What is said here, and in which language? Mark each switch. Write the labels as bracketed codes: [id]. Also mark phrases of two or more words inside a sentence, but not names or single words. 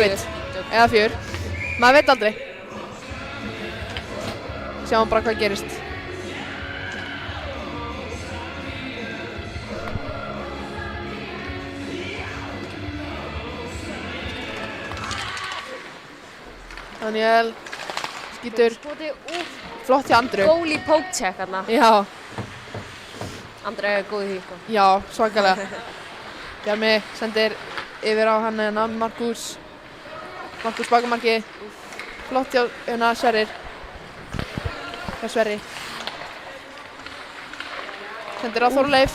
[is] Eða 4. Maður veit aldrei. Sjáum bara hvað gerist. Daniel skýtur. Flott hjá Andru. [en] Goalie poke check hérna. [is] Já. Andri er góð í því, sko. Já, svakalega. Bjarmi sendir yfir á hann hérna Markus bakamarki. Flott hjá hérna Sverrir. Hjá Sverri. Sendir á Þorleif.